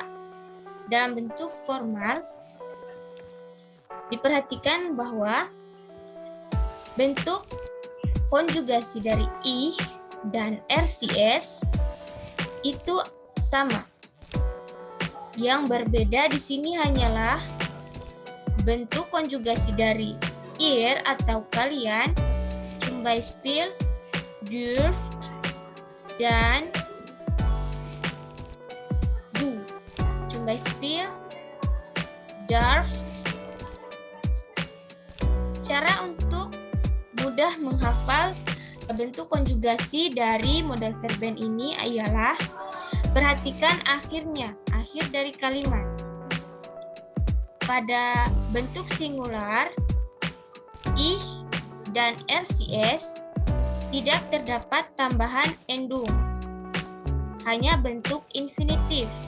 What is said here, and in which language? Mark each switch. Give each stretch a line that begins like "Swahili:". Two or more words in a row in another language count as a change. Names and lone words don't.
Indonesian: Dalam bentuk formal, diperhatikan bahwa bentuk konjugasi dari ich dan RCS itu sama. Yang berbeda di sini hanyalah bentuk konjugasi dari ihr atau kalian,
German: zum Beispiel dürft, dan du, zum Beispiel darfst.
Indonesian: Cara untuk mudah menghafal bentuk konjugasi dari modalverben ini ialah perhatikan akhirnya, akhir dari kalimat. Pada bentuk singular, ich dan RCS tidak terdapat tambahan endung, hanya bentuk infinitif.